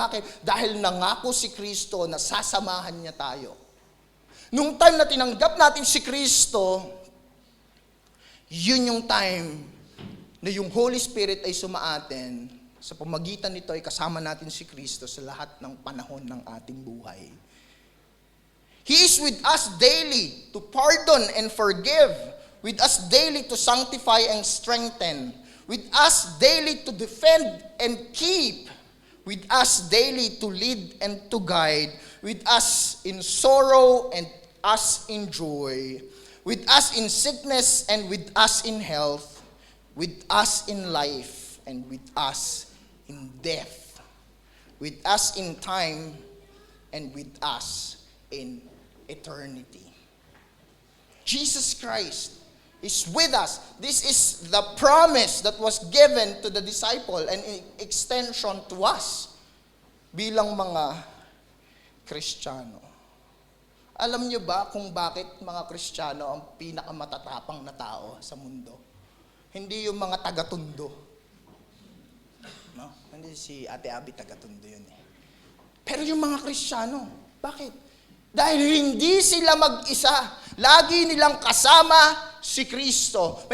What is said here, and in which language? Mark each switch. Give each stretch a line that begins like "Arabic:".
Filipino: Bakit? Dahil nangako si Kristo na sasamahan niya tayo. Nung time na tinanggap natin si Kristo, yun yung time na yung Holy Spirit ay sumaatin. Sa pamagitan nito ay kasama natin si Kristo sa lahat ng panahon ng ating buhay.
English: He is with us daily to pardon and forgive, with us daily to sanctify and strengthen, with us daily to defend and keep, with us daily to lead and to guide, with us in sorrow and us in joy, with us in sickness and with us in health, with us in life and with us in death, with us in time and with us in eternity. Jesus Christ is with us. This is the promise that was given to the disciple and extension to us
Filipino: bilang mga Kristiyano. Alam niyo ba kung bakit mga Kristiyano ang pinakamatatapang na tao sa mundo? Hindi yung mga taga-tundo. No? Hindi si Ate Abby taga-tundo yun eh. Pero yung mga Kristiyano, bakit? Dahil hindi sila mag-isa. Lagi nilang kasama si Kristo.